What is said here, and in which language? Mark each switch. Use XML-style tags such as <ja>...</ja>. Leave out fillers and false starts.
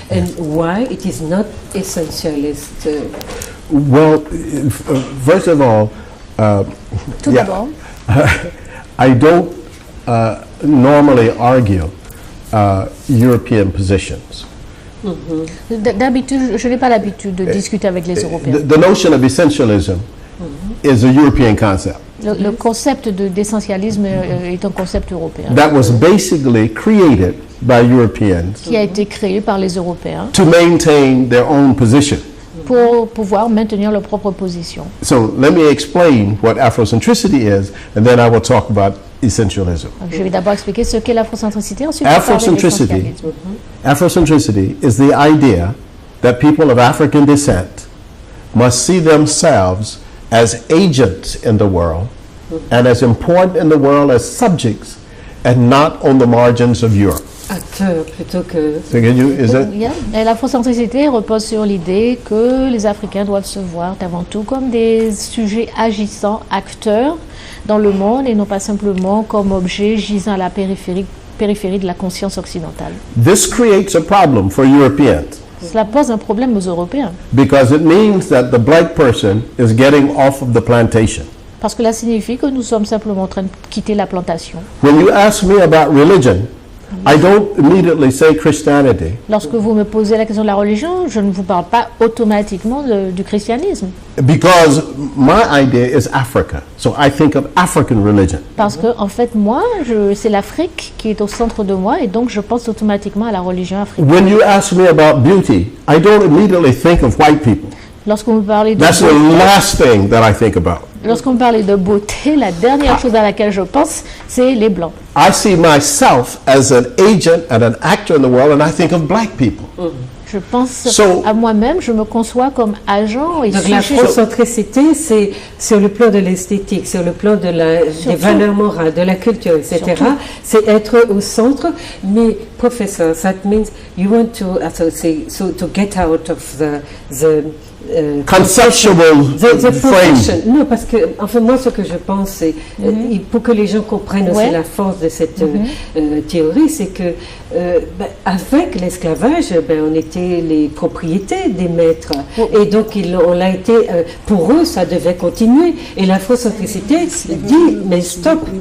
<en>and why it is not essentialist? Well, first of all,</en> <fr>Tout d'abord,</fr> <en>I don't normally argue European positions.</en> <fr>d'habitude, je n'ai pas l'habitude de discuter avec les Européens.</fr> <en>The notion of essentialism is a European concept</en> <fr>Le concept d'essentialisme est un concept européen</fr> <en>that was basically created by Europeans</en> <fr>qui a été créé par les Européens</fr> <en>to maintain their own position.</en> <fr>pour pouvoir maintenir leur propre position.</fr> <en>So let me explain what Afrocentricity is, and then I will talk about essentialism.</en> <fr>Donc, je vais d'abord expliquer ce qu'est l'afrocentricité, ensuite je vais parler</fr> <en>Afrocentricity,</en> <fr>d'essentialisme.</fr> <en>Afrocentricity is the idea that people of African descent must see themselves as agents in the world and as important in the world as subjects and not on the margins of Europe.</en> <fr>Acteur plutôt que.</fr> <en>So is that? Yeah.</en> <fr>Et l'afrocentricité repose sur l'idée que les Africains doivent se voir avant tout comme des sujets agissants, acteurs dans le monde et non pas simplement comme objets gisant à la périphérie de la conscience occidentale.</fr> <en>This creates a problem for Europeans</en> <fr>Cela pose un problème aux Européens</fr> <en>because it means that the black person is getting off of the plantation.</en> <fr>parce que cela signifie que nous sommes simplement en train de quitter la plantation.</fr> <en>When you ask me about religion, I don't immediately say Christianity</en> <fr>Lorsque vous me posez la question de la religion, je ne vous parle pas automatiquement du christianisme</fr> <en>because my idea is Africa. So I think of African religion.</en> <fr>parce que en fait moi, c'est l'Afrique qui est au centre de moi et donc je pense automatiquement à la religion africaine.</fr> <en>When you ask me about beauty, I don't immediately think of white people.</en> <fr>Lorsque vous me parlez de</fr> <en>That's the</en> <fr>beauté,</fr> <en>last thing that I think about.</en> <fr>lorsqu'on me parle de beauté, la dernière chose à laquelle je pense, c'est les blancs.</fr> <en>I see myself as an agent and an actor in the world, and I think of black people.</en> <fr>Je pense</fr> <en>So-</en> <fr>à moi-même, je me conçois comme agent et Donc sujet. l'afrocentricité, c'est sur le plan de l'esthétique, sur le plan de des valeurs morales, de la culture, etc. Surtout. C'est être au centre. Mais professeur,</fr> <en>that means you want to to get out of the Conceptual the frame.</en> <fr>profession. Non, parce que enfin moi ce que je pense c'est pour que les gens comprennent aussi Ouais. la force de cette théorie, c'est que avec l'esclavage, on était les propriétés des maîtres et donc on l'a été. Pour eux, ça devait continuer. Et l'afrocentricité dit mais stop.</fr>